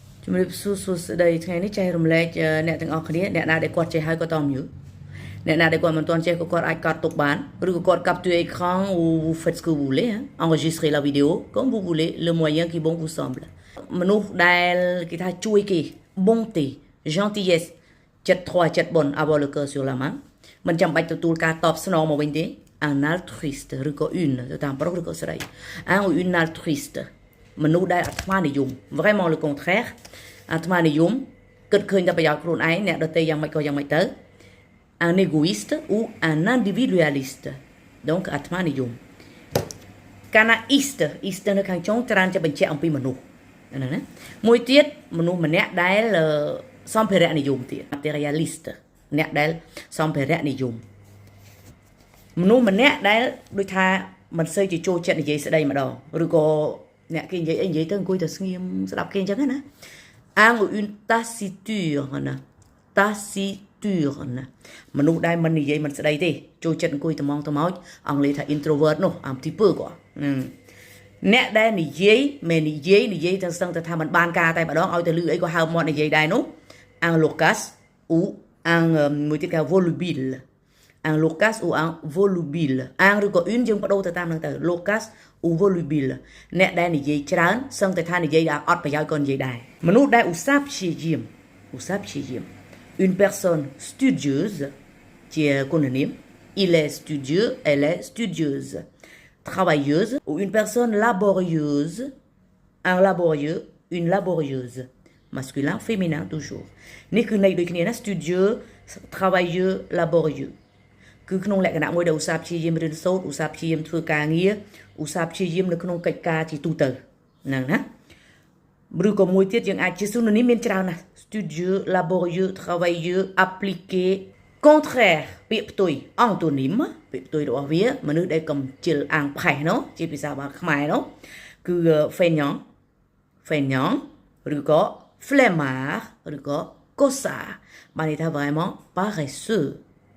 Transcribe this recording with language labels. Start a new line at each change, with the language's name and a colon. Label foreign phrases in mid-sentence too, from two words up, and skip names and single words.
Khmer: ជំរាបសួរសួស្តីថ្ងៃនេះចែករំលែកអ្នកទាំងអស់គ្នាអ្នកណាដែលគាត់ចេះហើយក៏តមយូអ្នកណាដែលគាត់មិនទាន់ចេះក៏គាត់អាចកត់ទុកបានឬក៏គាត់
French: capture écran ou vous faites ce que vous voulez enregistrer la vidéo comme vous voulez le moyen qui bon vous semble
Khmer: មនុស្សដែលគេថាជួយគេ
French: bonté gentillesse
Khmer: ចិត្តធម៌ចិត្តបុណ្យ
French: avoir le cœur sur la main
Khmer: មិនចាំបាច់ទទួលការតបស្នងមកវិញ ទេ
French: un altruiste
Khmer: ឬក៏ une ទៅតាមប្រុសឬក៏ស្រី
French: un ou une altruiste
Khmer: មនុស្សដែលអាត្មានិយម
French: vraiment le contraire
Khmer: អាត្មា និយមគិតឃើញតែប្រយោជន៍ខ្លួនឯងអ្នកដទៃយ៉ាងម៉េចក៏យ៉ាងម៉េចទៅ
French: un égoïste ou un individualiste donc
Khmer: អា ត្មានិយមកាលណា iste នៅខាងចុងច្រើនจะបញ្ជាក់អំពីមនុស្សហ្នឹងណាមួយទៀតមនុស្សម្នាក់ដែលសម្ភារៈនិយមទៀត materialiste អ្នកដែលសម្ភារៈនិយមមនុស្សម្នាក់ដែលដូចថាមិនសូវជាចូលចិត្តនិយាយស្ដីម្ដងឬក៏អ្នកគេនិយាយអីនិយាយទៅអង្គុយទៅស្ងៀមស្ដាប់គេអញ្ចឹងណា
French: un ou une taciturne
Khmer: taciturne មនុស្សដែលមិននិយាយមិនស្ដីទេចូលចិត្តអង្គុយត្មងត្មោចអង់គ្លេសថា introvert នោះ
French: un petit peu
Khmer: គាត់អ្នកដែលនិយាយមិននិយាយទៅស្ទឹងទៅថាមិនបានការតែម្ដងឲ្យទៅលឺអីក៏ហើបមាត់និយាយដែរនោះ un
French: loquace ou un
Khmer: មួយទៀតគេ
French: volubile un loquace ou un volubile un
Khmer: ឬក៏ une យើងបដូរទៅតាមហ្នឹងទៅ
French: loquace ou volubile
Khmer: អ្នកដែលនិយាយច្រើនសឹងតែថានិយាយដល់អត់ប្រយោជន៍ក៏និយាយ ដែរមនុស្សដែលឧស្សាហ៍ព្យាយាម
French: une personne studieuse
Khmer: ជាគុណនាម
French: il est studieux elle est studieuse travailleuse ou une personne laborieuse un laborieux une laborieuse masculin féminin toujours
Khmer: នេះគឺន័យដូចគ្នាណា
French: studieux travailleux laborieux
Khmer: គឺក្នុងលក្ខណៈមួយដែលឧស្សាហ៍ ព្យាយាមរៀនសូត្រឧស្សាហ៍ព្យាយាមធ្វើការងារឧស្សាហ៍ព្យាយាមនៅក្នុងកិច្ចការជាទូទៅហ្នឹងណាឬក៏មួយទៀតយើងអាចជា synonyme មានច្រើនណាស់
French: studieux laborieux travailleux appliqué contraire
Khmer: ពាក្យផ្ទុយ antonyme ពាក្យផ្ទុយរបស់វាមនុស្សដែលកំជិលអាំងផេះនោះជាភាសាខ្មែរនោះគឺ feignant ឬក៏ flemmard ឬក៏ cossard បានន័យថា
French: vraiment paresseux